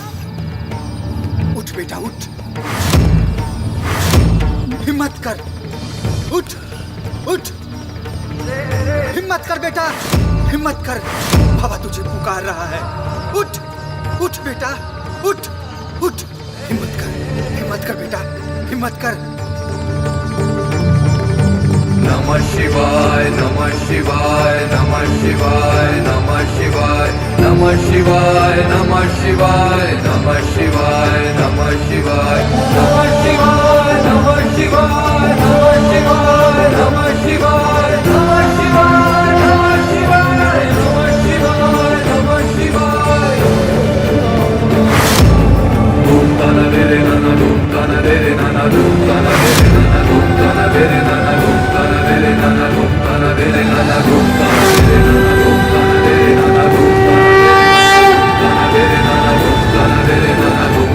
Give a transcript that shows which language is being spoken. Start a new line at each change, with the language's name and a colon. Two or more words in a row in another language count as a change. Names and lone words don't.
Hindi: उठ बेटा उठ, हिम्मत कर, उठ उठ, हिम्मत कर बेटा हिम्मत कर, बाबा तुझे पुकार रहा है। उठ उठ बेटा उठ उठ, हिम्मत कर बेटा हिम्मत कर।
Sanskrit: नमः शिवाय नमः शिवाय नमः शिवाय नमः शिवाय नमः शिवाय नमः शिवाय नमः शिवाय नमः शिवाय नमः शिवाय नमः शिवाय नमः शिवाय नमः शिवाय नमः शिवाय नमः शिवाय नमः शिवाय नमः शिवाय। धूम तना रे नना धूम तना रे नना धूम तना रे नना धूम तना रे नना धूम तना रे नना धूम तना रे नना धूम तना रे नना धूम तना रे नना धूम तना रे नना धूम तना रे नना धूम तना रे नना